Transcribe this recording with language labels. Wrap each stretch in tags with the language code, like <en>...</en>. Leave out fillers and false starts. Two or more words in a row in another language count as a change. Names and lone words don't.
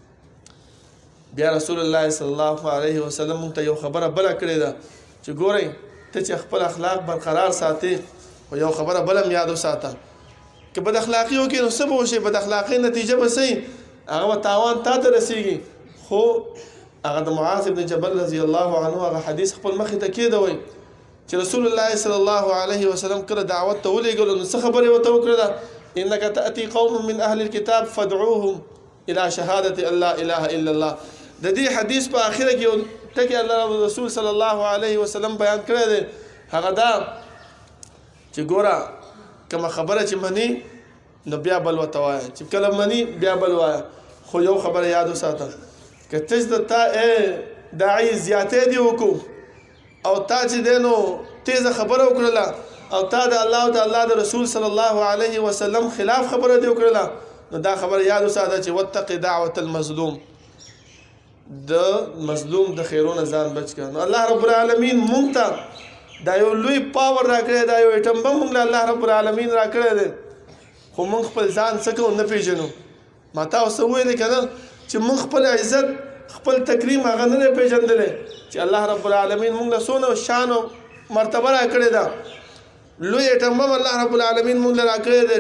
<ps>بیا رسول الله</ps> <ar>صلی الله علیه وسلم</ar> <ps>موږ ته یو خبره بله کړې ده چې ګورئ ته چې خپل اخلاق برقرار ساتې خو یو خبره بله هم یاد وساته، که بد اخلاقي وکړي نو څه به وشي؟ بد اخلاقۍ نتیجه به څه وي؟ هغه به تاوان تا ته رسېږي، خو هغه د معاذ بن جبل</ps> <ar>رضی الله عنه</ar> <ps>هغه حدیث خپل مخې ته کېدوي چې رسول الله</ps> <ar>صلی الله علیه وسلم</ar> <ps>کله دعوت ته ولېږلو نو څه خبرې ورته وکړله</ps> <ar>انک تأتي قوم من اهل الكتاب فادعوهم الى شهادة ان لا اله الا الله.</ar> <ps>د دې حدیث په اخره کې ټکی الله رسول</ps> <ar>صلی الله علیه وسلم</ar> <ps>بیان کړی دی هغه دا چې ګوره کومه خبره چې مني نو بیا بل ورته وایه چې کله مني بیا بل وایه خو یو خبره یاد وساته که ته د تا داعي زیاتې دي وکړو او تا چې دی نو تیزه خبره وکړله او تا د الله او د الله د رسول</ps> <ar>صلی الله علیه وسلم</ar> <ps>خلاف خبره دی وکړله نو دا خبره یاد وساته چې</ps> <ar>واتق دعوة المظلوم</ar> <ps>د مظلوم د خیرونه ځان بچ کړه. نو الله</ps> <ar>رب العالمین</ar> <ps>مونږ ته دا یو لوی پاور راکړی دا یو</ps> <en>atom bomb</en> <ps>مونږ له الله</ps> <ar>رب العالمین</ar> <ps>راکړی دی خو مونږ خپل ځان څه کوو نه پېژنو. ما تاسو ویلې که نه چې مونږ خپل عزت خپل تکریم هغه نه دی پېژندلی چې الله</ps> <ar>رب العالمین</ar> <ps>مونږ له څونه شان او مرتبه راکړې ده لوی</ps> <en>atom bomb</en> <ps>الله</ps> <ar>رب العالمین</ar> <ps>مونږ له راکړی دی.</ps>